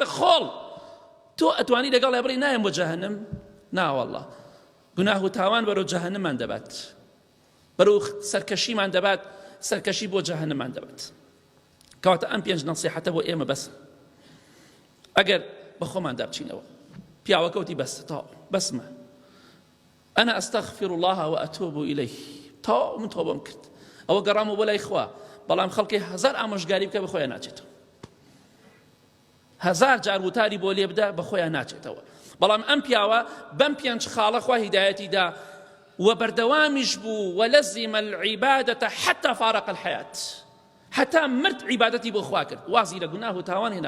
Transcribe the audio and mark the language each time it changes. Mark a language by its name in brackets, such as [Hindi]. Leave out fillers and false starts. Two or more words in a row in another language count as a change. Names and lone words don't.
[Central Kurdish] خۆڵ تۆ ئەتوانی لەگەڵ بڕی نایم بۆ جەهەنم ناوەڵڵا گوناه و تاوان بەرەو جەهەنممان دەبات بەرەو سەرکەشیمان دەبات سەرکەشی بۆ جەهەنممان دەبات کەواتە ئەم پێنج نەسیحەتە بۆ ئێمە بەس ئەگەر بە خۆمان دابچینەوە پیاوەکەوتی بەس تا بەسمە ئەنا [Arabic] ئەستەغفر الله وأتوب إليه [Central Kurdish] تا من تۆبەم کرد ئەوە گەڕام و بۆ لای خوا بەڵام خەڵکی هەزار ئامۆژگاری بکە بە خۆیان ناچێتەوە هەزار جار وتاری بۆ لێ بدە بە خۆیان ناچێتەوە بەڵام ئەم پیاوە بەم پێنج خاڵە خوا هیدایەتی دا وبەردەوامیش بوو [Arabic] وەلەزیمە العیبادەتە حەتا فارق الحەیات [Central Kurdish] حتا مرد عیبادەتی بۆ خوا کرد وازی لە گوناه و تاوان هێنا